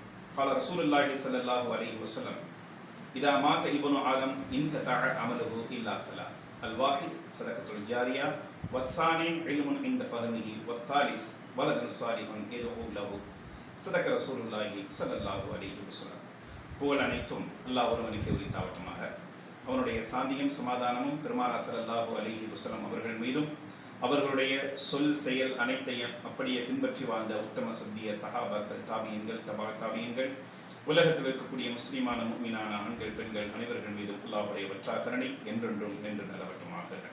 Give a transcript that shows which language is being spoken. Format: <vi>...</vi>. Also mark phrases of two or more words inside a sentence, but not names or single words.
<ar>قال رسول الله صلى الله عليه وسلم: إذا مات ابن آدم انقطع عمله إلا ثلاث: الواحد صدقة الجارية، والثاني علم عند فهمه، والثالث ولد صالح يدعو له. صدق رسول الله صلى الله عليه وسلم.</ar> <ta>புகழ் அனைத்தும் அல்லாஹ் ஒருவனுக்கு உரித்தாவட்டுமாக. அவனுடைய சாந்தியும் சமாதானமும் பெருமானார்</ta> <ar>صلى الله عليه وسلم</ar> <ta>அவர்கள் மீதும் அவர்களுடைய சொல் செயல் அனைத்தையும் அப்படியே பின்பற்றி வாழ்ந்த உத்தம சத்திய சஹாபாக்கள், தாபியன்கள், தாபியன்கள், உலகத்தில் இருக்கக்கூடிய முஸ்லிமான முஃமினான ஆண்கள் பெண்கள் அனைவர்கள் மீதும் அல்லாஹ்வுடைய வற்றாக்கரணை என்றென்றும் என்று நிலவட்டுமாக.</ta>